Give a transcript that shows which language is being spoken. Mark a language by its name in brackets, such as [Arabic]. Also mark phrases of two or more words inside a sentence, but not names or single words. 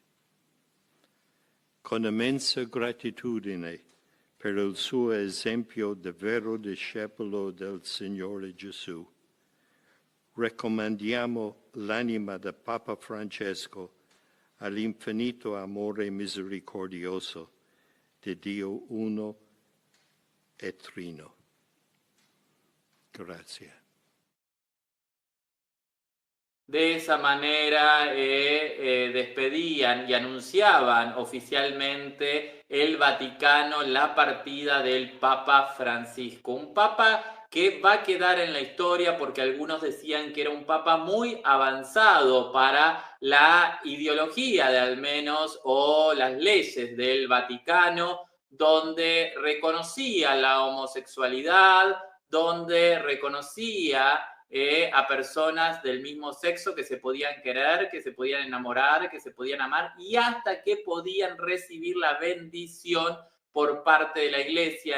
[Italian] Con immensa gratitudine per il suo esempio di vero discepolo del Signore Gesù, raccomandiamo l'anima del Papa Francesco all'infinito amore misericordioso di Dio uno e trino. Grazie. [Spanish] De esa manera despedían y anunciaban oficialmente el Vaticano la partida del Papa Francisco. Un papa que va a quedar en la historia porque algunos decían que era un papa muy avanzado para la ideología de al menos o las leyes del Vaticano, donde reconocía la homosexualidad, donde reconocía a personas del mismo sexo que se podían querer, que se podían enamorar, que se podían amar y hasta que podían recibir la bendición por parte de la iglesia.